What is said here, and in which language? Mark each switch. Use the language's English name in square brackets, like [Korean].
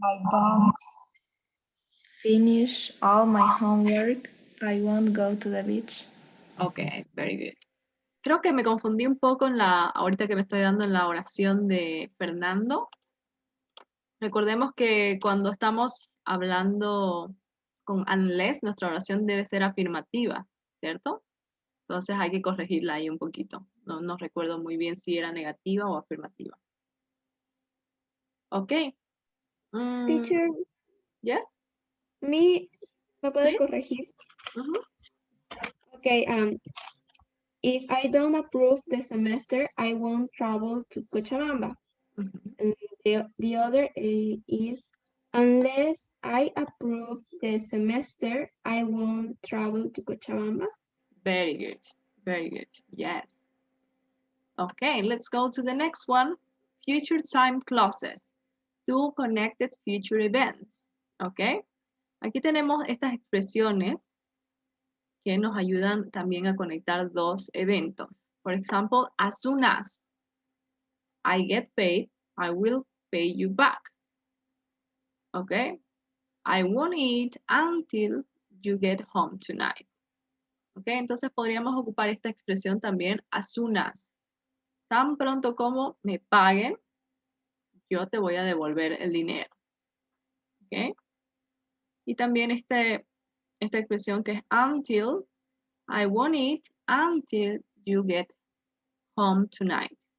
[English] don't finish all my homework, I won't go to the beach. Ok, very good. [Spanish] Creo que me confundí un poco ahorita que me estoy dando en la oración de Fernando. Recordemos que cuando estamos hablando con unless, nuestra oración debe ser afirmativa, ¿cierto? Entonces hay que corregirla ahí un poquito. No recuerdo muy bien si era negativa o afirmativa. Ok. [English] Teacher, Yes, [Spanish] ¿me puede [English] please. [Spanish] corregir? Mhm. [English] Okay, if I don't approve the semester, I won't travel to Cochabamba. Mhm. And the other is, unless I approve the semester, I won't travel to Cochabamba. Very good. Very good. Yes. Okay, let's go to the next one. Future time clauses. Two connected future events. Okay. [Spanish] Aquí tenemos estas expresiones que nos ayudan también a conectar dos eventos. [English] For example, as soon as I get paid, I will pay you back. Okay. I won't eat until you get home tonight. [Spanish] Okay, entonces podríamos ocupar esta expresión también [English] as soon as. [Spanish] Tan pronto como me paguen, yo te voy a devolver el dinero. Okay. Y también esta expresión que es until, [English] I won't eat until you get home tonight.